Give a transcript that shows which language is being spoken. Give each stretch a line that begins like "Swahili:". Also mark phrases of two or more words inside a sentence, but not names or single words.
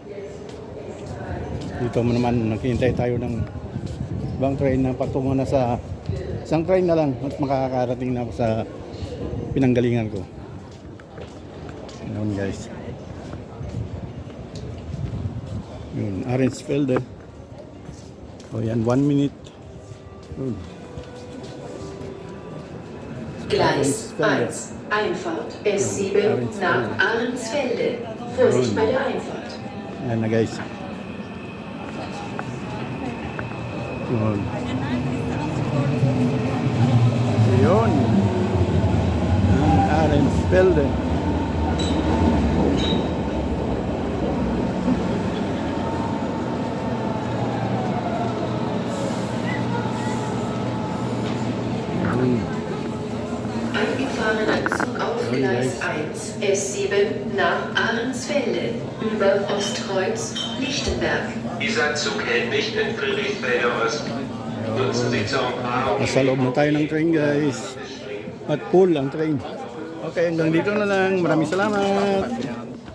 Filipino: Dito mo naman, naghihintay tayo ng ibang train na patungo na sa isang train na lang at makakarating na ako sa pinanggalingan ko. Yun guys. Yun, Ahrensfelde. O yan, 1 minute. Yun.
German: Gleis 1, Einfahrt S7 nach Ahrensfelde. Vorsicht bei der Einfahrt.
Filipino: Ayan na guys. Yun. Yun. Ang Ahrensfelde.
German: Eingefahrenen Zug auf Gleis 1, S7 nach Ahrensfelde, über Ostkreuz, Lichtenberg. Dieser Zug hält nicht in Friedrichsfelde Ost. Nutzen Sie zur Umfahrung.
Filipino: Nasa loob na tayo ng train guys. At full ang train. Okay, hanggang dito na lang. Maraming salamat.